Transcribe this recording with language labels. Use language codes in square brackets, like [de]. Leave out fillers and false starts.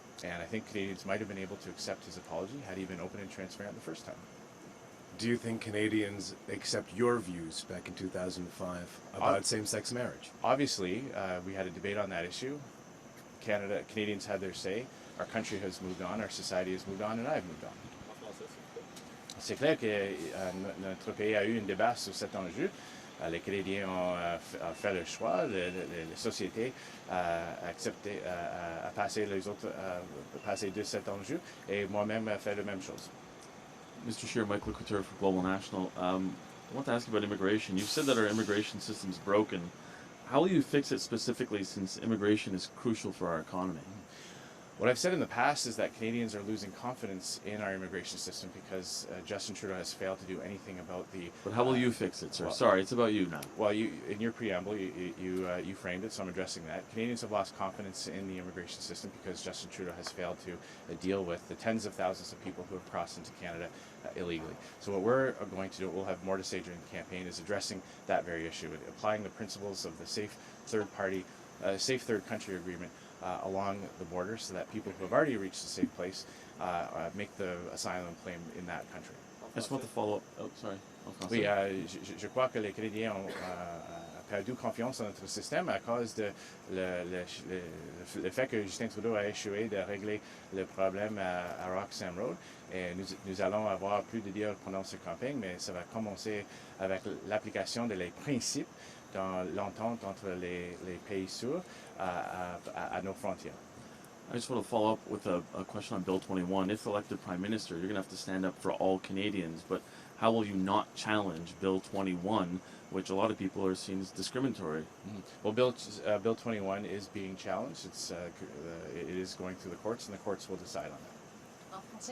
[en] And I think Canadians might have been able to accept his apology had he been open and transparent the first time. Do you think Canadians accept your views back in 2005 about same-sex marriage? Obviously, we had a debate on that issue. Canadians had their say. Our country has moved on, our society has moved on, and I've moved on. [fr] C'est clair que notre pays a eu un débat sur cet enjeu. Les Canadiens ont fait le choix, la société a accepté, a passé de cet enjeu, et moi-même a fait la même chose. [en] Mr. Scheer, Michael Couture for Global National. I want to ask you about immigration. You've said that our immigration system's broken. How will you fix it specifically, since immigration is crucial for our economy? What I've said in the past is that Canadians are losing confidence in our immigration system because Justin Trudeau has failed to do anything about the... But how will you fix it, sir? Well, sorry, it's about you now. Well, in your preamble, you framed it, so I'm addressing that. Canadians have lost confidence in the immigration system because Justin Trudeau has failed to deal with the tens of thousands of people who have crossed into Canada illegally. So what we're going to do, we'll have more to say during the campaign, is addressing that very issue, applying the principles of the safe third country agreement along the border, so that people who have already reached a safe place make the asylum claim in that country. I just want to follow up. Oh, sorry. [fr] Oui, je crois que les Canadiens ont perdu confiance dans notre système à cause de le fait que Justin Trudeau a échoué de régler le problème à Roxham Road. Et nous allons avoir plus de dire pendant cette campagne, mais ça va commencer avec l'application des principes dans l'entente entre les pays sûrs à nos frontières. [en] I just want to follow up with a question on Bill 21. If elected Prime Minister, you're going to have to stand up for all Canadians, but how will you not challenge Bill 21, which a lot of people are seeing as discriminatory? Mm-hmm. Well, Bill 21 is being challenged. It is going through the courts, and the courts will decide on that.